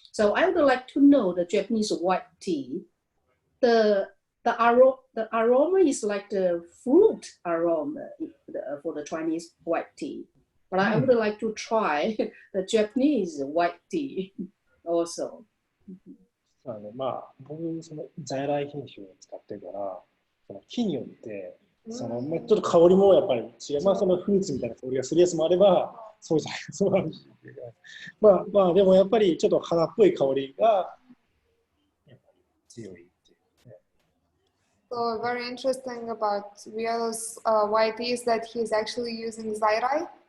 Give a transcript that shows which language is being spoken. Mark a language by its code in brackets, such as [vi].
[en] So I would like to know the Japanese white tea. The aroma is like the fruit aroma for the Chinese white tea. But I would like to try the Japanese white tea also. [ja] まあ僕その在来品種を使ってるから、その木によってそのちょっと香りもやっぱり違う。まあそのフルーツみたいな香りがするやつもあれば、そうじゃないやつもあるし、まあでもやっぱりちょっと花っぽい香りがやっぱり強いっていうね。 [en] So very interesting about Rio's white tea is that he's actually using Zairai.